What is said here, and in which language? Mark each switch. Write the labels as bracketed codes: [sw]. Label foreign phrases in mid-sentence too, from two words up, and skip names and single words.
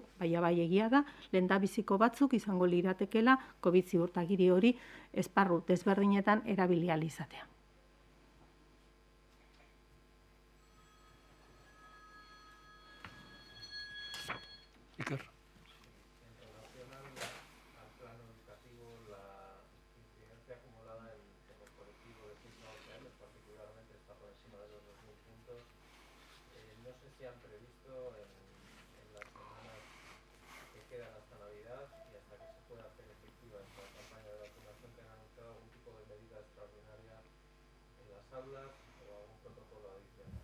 [eu] Baina bai egia da, lehendabiziko batzuk izango liratekela COVID ziurtagiri hori esparru desberdinetan erabili ahal izatea. Iker. [es] En relación al plano educativo, la incidencia acumulada en el colectivo de 6 a 11 años particularmente está por encima de los 2.000 puntos. No sé si han previsto en las semanas que quedan hasta Navidad y hasta que se pueda hacer efectiva esta campaña de vacunación, que han anunciado algún tipo de medida extraordinaria en las aulas o algún protocolo adicional.